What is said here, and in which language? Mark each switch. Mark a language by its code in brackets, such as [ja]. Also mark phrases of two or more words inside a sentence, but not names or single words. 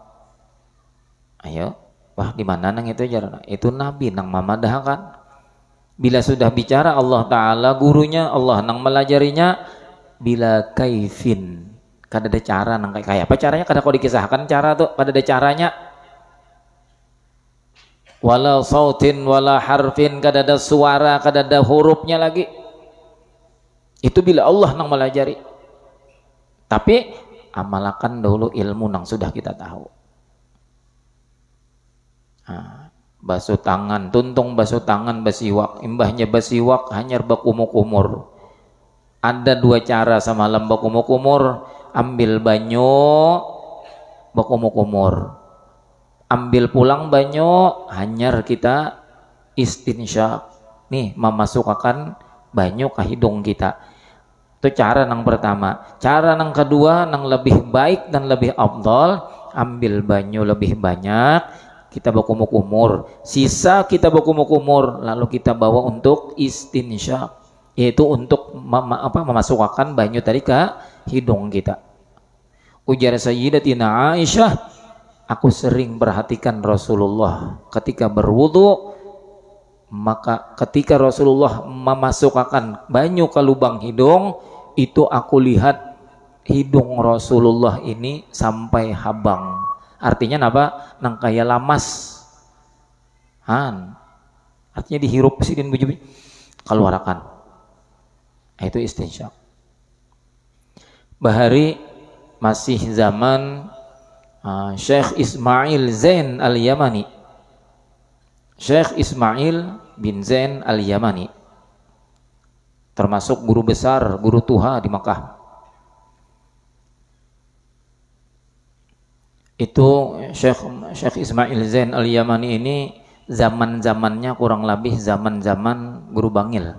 [bjn] Ayo, wah di mana nang itu jarana? Itu Nabi nang mamadahkan. Bila sudah bicara Allah Ta'ala, gurunya Allah nang melajarinya [ar] بلا كيف, [bjn] kada ada cara nang kayak apa caranya, kada kau dikisahkan cara tuh, kada ada caranya. [ar] ولا صوت ولا حرف, [bjn] kada ada suara, kada ada hurufnya lagi. Itu bila Allah nang melajari. Tapi amalkan dahulu ilmu nang sudah kita tahu. Basuh tangan, tuntung basuh tangan basiwak, imbahnya basiwak hanyar bakumur-kumur. Ada dua cara semalam bakumur-kumur, ambil banyu bakumur-kumur, ambil pulang banyu hanyar kita istinsyak, nih memasukkan banyu ke hidung kita. Itu cara yang pertama. Cara yang kedua yang lebih baik dan lebih afdal, ambil banyu lebih banyak, kita bakumur-kumur, sisa kita bakumur-kumur, lalu kita bawa untuk istinsyak, yaitu untuk memasukkan banyu tadi ke hidung kita. Ujar Sayyidatina Aisyah, aku sering perhatikan Rasulullah ketika berwudu, maka ketika Rasulullah memasukkan banyu ke lubang hidung, itu aku lihat hidung Rasulullah ini sampai habang. Artinya apa? Nang kaya lamas. Artinya dihirup sidin bujubi, keluarkan. Itu istinsyak. Bahari masih zaman Syekh Ismail Zain Al-Yamani. Syekh Ismail bin Zain Al-Yamani termasuk guru besar, guru tuha di Makkah. Itu Syekh Ismail Zain Al-Yamani ini zaman-zamannya kurang lebih zaman-zaman Guru Bangil.